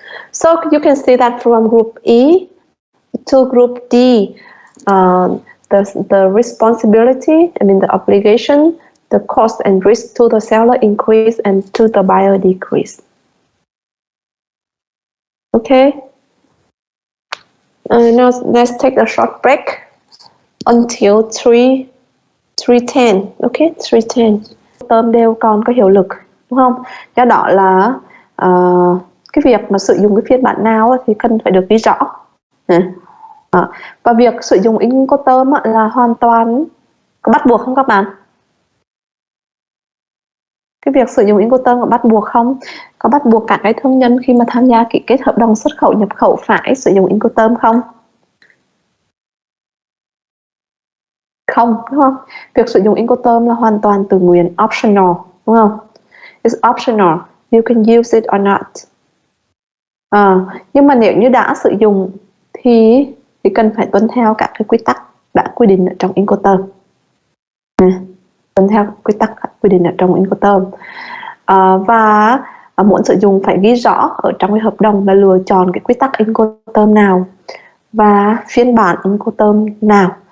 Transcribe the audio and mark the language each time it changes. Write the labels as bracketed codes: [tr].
[en] So you can see that from group E to group D, the responsibility, I mean the obligation, the cost and risk to the seller increase and to the buyer decrease. Okay. Now let's take a short break until 3:10. Okay, 3:10. [vi] Tôm đều còn có hiệu lực, đúng không? Do đó là cái việc mà sử dụng cái phiên bản nào thì cần phải được ghi rõ. Và việc sử dụng Incoterm là hoàn toàn có bắt buộc không các bạn? Cái việc sử dụng Incoterm có bắt buộc không? Có bắt buộc cả cái thương nhân khi mà tham gia ký kết hợp đồng xuất khẩu nhập khẩu phải sử dụng Incoterm không? Không, đúng không? Việc sử dụng Incoterm là hoàn toàn tự nguyện, optional, đúng không? [en] It's optional, you can use it or not. [vi] Nhưng mà nếu như đã sử dụng thì cần phải tuân theo các cái quy tắc đã quy định ở trong Incoterm. Tuân theo quy tắc quy định ở trong Incoterm. Và muốn sử dụng phải ghi rõ ở trong cái hợp đồng là lựa chọn cái quy tắc Incoterm nào và phiên bản Incoterm nào.